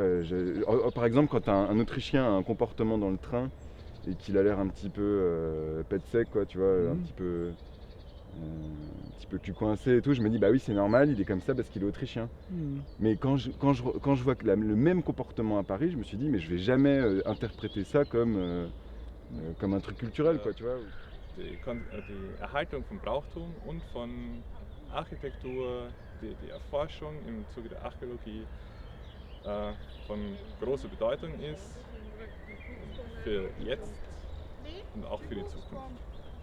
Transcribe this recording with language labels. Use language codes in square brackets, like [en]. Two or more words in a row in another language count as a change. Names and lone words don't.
[fr] par exemple, quand un Autrichien a un comportement dans le train et qu'il a l'air un petit peu pète sec, quoi, tu vois, un petit peu cul coincé et tout, je me dis bah oui c'est normal, il est comme ça parce qu'il est autrichien. Mais quand je vois que le même comportement à Paris, je me suis dit mais je vais jamais interpréter ça comme un truc culturel, quoi, tu vois. [de] Die Erhaltung von Brauchtum und von Architektur, die Erforschung im Zuge der Archäologie von großer Bedeutung ist für jetzt und auch für die Zukunft.